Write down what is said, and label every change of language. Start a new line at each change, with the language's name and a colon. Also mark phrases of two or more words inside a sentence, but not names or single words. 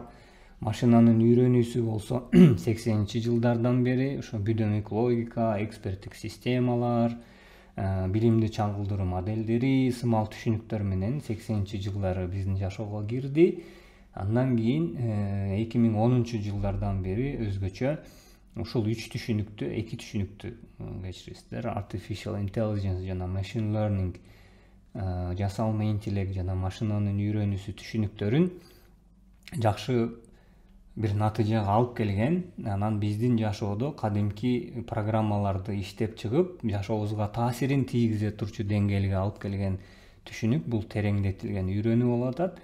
Kyrgyz: Машинанын үйрөнүүсү болсо 80-жылдардан бери ошо бүдөмүк логика, эксперттик системалар, билимди чагылдыруу моделдери, сымал түшүнүктөр менен 80-жылдары биздин жашоого кирди. Андан кийин 2010-жылдардан бери өзгөчө ушул эки түшүнүктү кечиресиздер,
English: artificial intelligence жана machine learning,
Kyrgyz: жасалма интеллект жана машинанын үйрөнүүсү түшүнүктөрүн жакшы бир натыйжага алып келген. Анан биздин жашоодо кадимки программаларды иштеп чыгып, жашообузга таасирин тийгизе турчу деңгээлге алып келген түшүнүк бул тереңдетилген үйрөнүү болуп атат.